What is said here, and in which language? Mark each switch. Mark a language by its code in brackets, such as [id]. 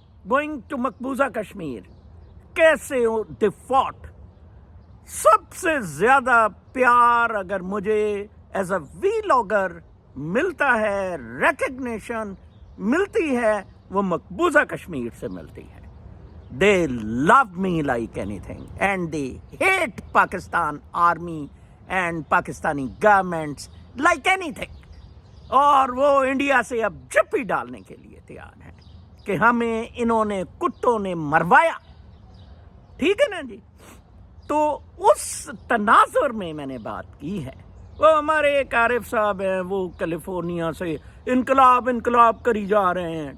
[en] Going to مقبوضہ کشمیر. کیسے they fought. [ur] سب سے زیادہ پیار اگر مجھے ایز اے ویلاگر ملتا ہے، ریکگنیشن ملتی ہے، وہ مقبوضہ کشمیر سے ملتی ہے. [en] They love me like anything, and they hate Pakistan army and Pakistani governments like anything. [ur] اور وہ انڈیا سے اب جپی ڈالنے کے لیے تیار ہیں کہ ہمیں انہوں نے کتوں نے مروایا. ٹھیک ہے نا جی. تو اس تناظر میں میں نے بات کی ہے. وہ ہمارے ایک عارف صاحب ہیں، وہ کیلیفورنیا سے انقلاب کری جا رہے ہیں.